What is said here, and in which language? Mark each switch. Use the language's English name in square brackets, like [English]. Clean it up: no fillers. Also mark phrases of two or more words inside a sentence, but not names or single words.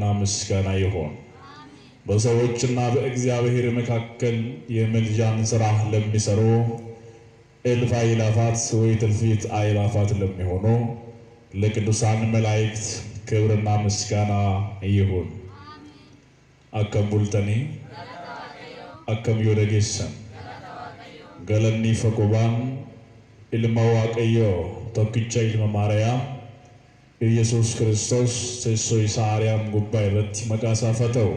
[Amharic] ምስጋና ይሁን። በሰዎችና በእግዚአብሔር መካከል የምልጃን ሥራ ለሚሰሩ እልፍ አእላፋት ወይ እልፊት አእላፋት ለሚሆኑ ለቅዱሳን መላእክት ክብርና ምስጋና ይሁን። [Oromo] akkam bultanii akkam yoo dhageessan galanni faqobaan ilma waaqayyoo tokkicha ilma maariyaam Yesuus Kiristoos teessoo isaa Aariyaam gubbaa irratti maqaa isaaf haa ta'u.